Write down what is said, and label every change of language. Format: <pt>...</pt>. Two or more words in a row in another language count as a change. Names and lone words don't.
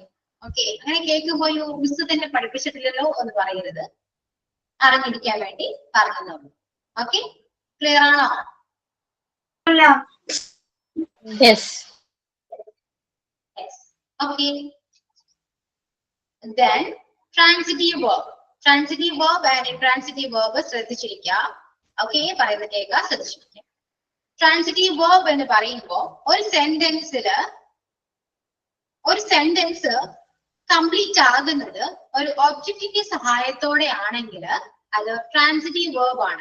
<ml>ഓക്കെ, അങ്ങനെ കേൾക്കുമ്പോൾ മിസ് തന്നെ പഠിപ്പിച്ചിട്ടില്ലല്ലോ എന്ന് പറയരുത്, അറിഞ്ഞിരിക്കാൻ വേണ്ടി പറഞ്ഞുള്ളൂ. ഓക്കെ, ക്ലിയർ ആണോ?</ml> <en>യെസ്. Yes. Okay. Then transitive verb. Transitive verb and intransitive verb</en> <ml>ശ്രദ്ധിച്ചിരിക്കുക. ഓക്കെ, പറയുന്നത് കേൾക്കുക, ശ്രദ്ധിച്ചിരിക്കുക.</ml> <en>transitive verb</en> <ml>എന്ന് പറയുമ്പോൾ ഒരു</ml> <en>sentence complete</en> <ml>ആകുന്നത് ഒരു ഒബ്ജക്റ്റിന്റെ സഹായത്തോടെ ആണെങ്കിൽ അത്</ml> <en>transitive verb</en> <ml>ആണ്.</ml>